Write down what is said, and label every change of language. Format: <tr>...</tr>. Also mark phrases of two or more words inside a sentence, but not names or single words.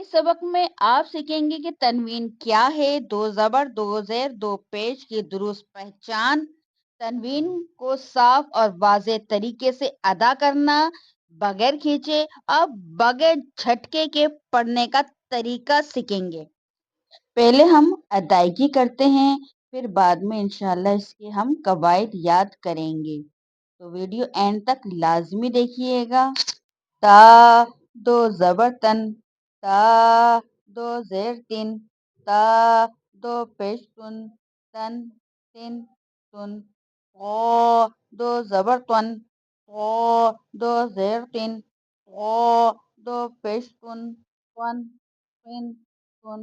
<ur>اس سبق میں آپ سیکھیں گے کہ تنوین کیا ہے، دو زبر دو زیر دو پیش کی درست پہچان، تنوین کو صاف اور واضح طریقے سے ادا کرنا بغیر کھینچے اور بغیر جھٹکے کے پڑھنے کا طریقہ سیکھیں گے۔ پہلے ہم ادائیگی کرتے ہیں، پھر بعد میں انشاءاللہ اس کے ہم قواعد یاد کریں گے، تو</ur> <en>video end</en> <ur>تک لازمی دیکھیے گا۔ تا دو زبر تن، تا دو زیر تن، تا دو پیش تن، تن تن تن، قو دو زبر تن، قو دو زیر تن، قو دو پیش تن، تن تن تن،</ur>